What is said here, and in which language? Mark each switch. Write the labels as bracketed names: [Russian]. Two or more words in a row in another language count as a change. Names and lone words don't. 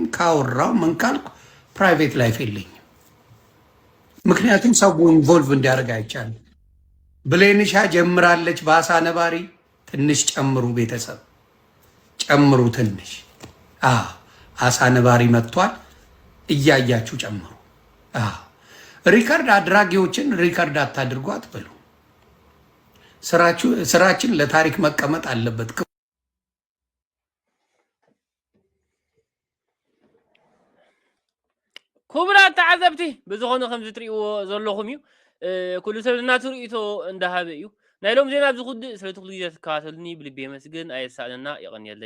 [Amharic] ካወራው ምን ካልኩ [English] private life [Amharic] የለኝም። ምክንያቱም ሰው ኢንቮልቭ እንዲያደርግ አይቻልም። ብሌንሻ ጀምራለች በአሳ ነባሪ። ትንሽ ጨምሩ፣ ቤተሰብ ጨምሩ ትንሽ። አሳ ነባሪ መጥቷል፣ እያያችሁ ጨምሩ። ሪከርድ አድራጊዎችን ሪከርድ አታድርጉ አትበሉ። ስራችን ለታሪክ መቀመጥ አለበት። [Tigrinya] ክቡራት ተዓዘብቲ ብዝኾነ ከምዚ ትሪእዎ ዘለኹም እዩ ኩሉ ሰብ እናቱ ርእቶ እንዳሃበ እዩ ናይ ሎም ዜና ዝኹድእ ስለቲ ኩሉ ግዜ ትከታተሉኒ ብልቤ መስግን ኣየሳእነና ይቐንየለይ